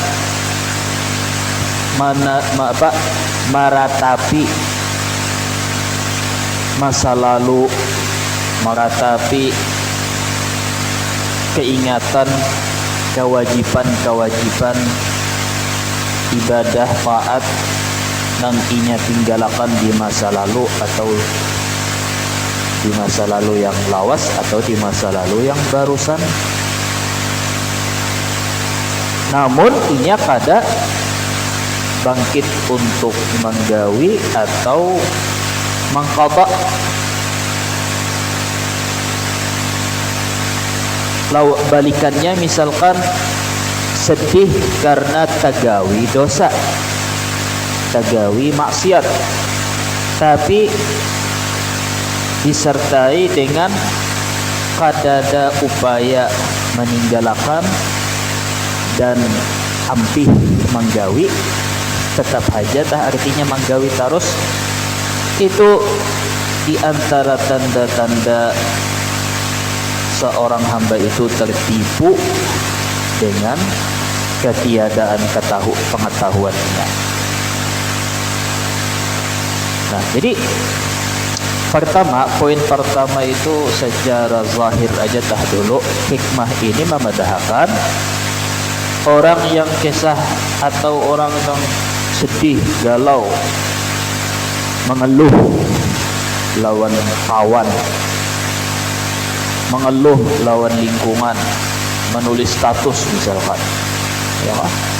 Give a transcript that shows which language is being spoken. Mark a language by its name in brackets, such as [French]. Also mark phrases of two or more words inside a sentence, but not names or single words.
[Banjar] meratapi masa lalu, meratapi keingatan kewajiban-kewajiban ibadah taat yang inya tinggalkan di masa lalu atau di masa lalu yang lawas atau di masa lalu yang barusan. Namun inya kada bangkit untuk menggawi atau mengqadha. Balikannya misalkan sedih karena tagawi dosa, tagawi maksiat, tapi disertai dengan kadada upaya meninggalkan dan ampih menggawi, tetap aja artinya menggawi terus. [Indonesian] Itu di antara tanda-tanda seorang hamba itu tertipu dengan ketiadaan pengetahuannya. [Banjar] Nah, jadi poin pertama itu secara zahir aja dulu, hikmah ini memedahkan orang yang kisah atau orang yang sedih, galau, mengeluh lawan kawan, mengeluh lawan lingkungan, menulis status misalkan, ya kan?